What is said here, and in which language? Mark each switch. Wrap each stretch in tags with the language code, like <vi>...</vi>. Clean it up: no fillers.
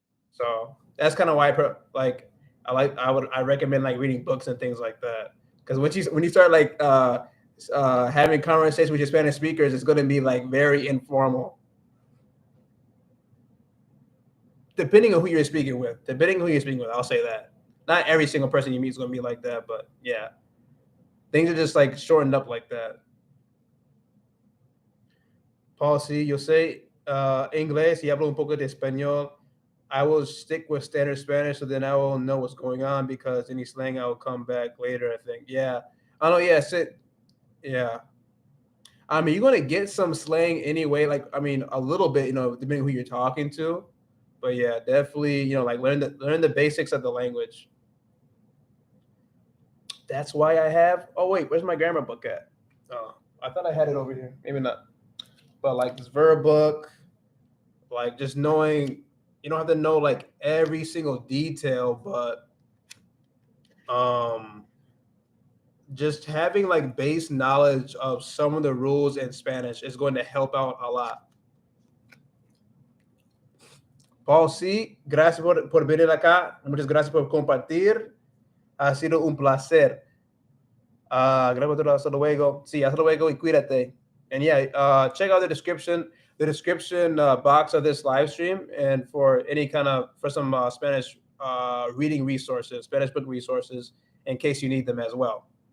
<en>So that's kind of why I recommend like reading books and things like that, because when you start like having conversations with your Spanish speakers, it's going to be like very informal. Depending on who you're speaking with, I'll say that. Not every single person you meet is going to be like that, but yeah, things are just like shortened up like that.</en> <es>Paul C,</es> <en>you'll say</en> <es>inglés y hablo un poco de español.</es> <en>I will stick with standard Spanish, so then I will know what's going on, because any slang I will come back later, I think. Yeah. I know, yeah, yeah. I mean, you're gonna get some slang anyway, like I mean a little bit, depending who you're talking to. But yeah, definitely, like learn the basics of the language. That's why I have wait, where's my grammar book at? Oh, I thought I had it over here. Maybe not. But like this verb book, like just knowing, you don't have to know like every single detail, but um just having like base knowledge of some of the rules in Spanish is going to help out a lot.</en> <es>Paul C, gracias por venir acá, muchas gracias por compartir, ha sido un placer. Gracias por hasta luego. Sí, hasta luego y cuídate.</es> <en>And yeah, check out the description box of this live stream, and for some Spanish reading resources, Spanish book resources, in case you need them as well.</en>